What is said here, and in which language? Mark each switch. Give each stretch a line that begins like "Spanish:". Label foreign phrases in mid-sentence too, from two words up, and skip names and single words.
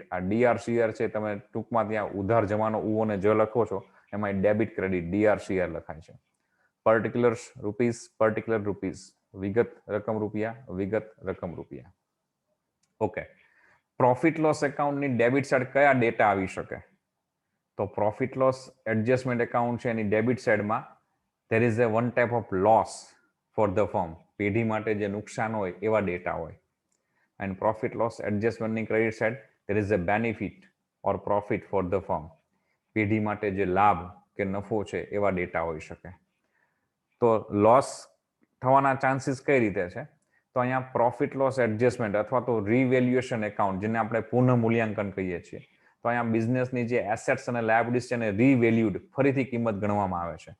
Gujarati: આ ડીઆરસીઆર છે, તમે ટૂંકમાં ત્યાં ઉધાર જમાનો ઉ અને જ લખો છો એમાં
English: debit credit DR CR
Gujarati: લખાય છે.
English: particular rupees, particular rupees,
Gujarati: વિગત રકમ રૂપિયા, વિગત રકમ રૂપિયા. ઓકે,
English: profit loss
Gujarati: એકાઉન્ટની
English: debit side
Gujarati: કયા ડેટા આવી શકે?
English: તો profit loss adjustment account
Gujarati: છે એની
English: ડેબિટ સાઈડમાં there is a one type of loss for the firm.
Gujarati: પેઢી માટે જે નુકસાન હોય એવા ડેટા હોય.
English: and profit loss adjustment credit side there is a benefit or profit for the firm.
Gujarati: પેઢી માટે જે લાભ કે નફો છે એવા ડેટા હોઈ શકે. તો લોસ થવાના ચાન્સીસ કઈ રીતે છે? તો અહીંયા
English: profit loss adjustment
Gujarati: અથવા તો રીવેલ્યુએશન એકાઉન્ટ, જેને આપણે પુનઃ મૂલ્યાંકન કહીએ છીએ, તો અહીંયા બિઝનેસની જે એસેટ્સ અને લાયબિલિટીઝ છે એને રીવેલ્યુડ, ફરીથી કિંમત ગણવામાં આવે છે.